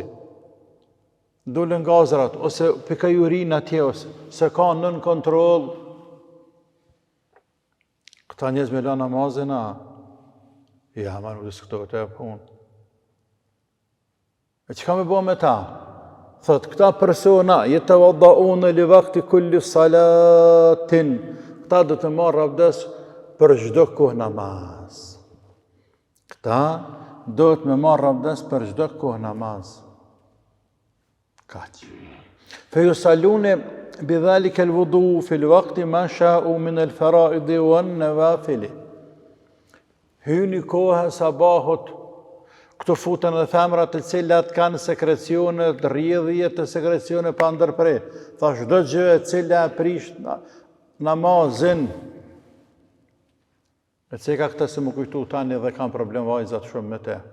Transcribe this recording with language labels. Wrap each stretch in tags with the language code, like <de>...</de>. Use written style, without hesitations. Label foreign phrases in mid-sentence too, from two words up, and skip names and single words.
<sq>Dulën gazrat, ose pikaj urin atje, ose se ka nën kontroll. Këta njerëz me la namazin, ja, ma nuk diskutohet e punë. E çka me bo me ta? Thot, këta persona,</sq> <ar>يتوضؤون لوقت كل صلاة.</ar> <sq>Këta do të marrë abdes për çdo kohë namaz. Këta do të me marrë abdes për çdo kohë namaz. Kaq.</sq> <ar>فيصلون بذلك الوضوء في الوقت ما شاءوا من الفرائض والنوافل.</ar> <sq>Hyni koha sabahut, këtu futen edhe femrat të cilat kanë sekrecione, rrjedhje të sekrecione pa ndërprer. Tha çdo gjë e cila prish namazin. E ceka këta se më kujtu tani dhe kanë problem vajzat shumë me te.</sq>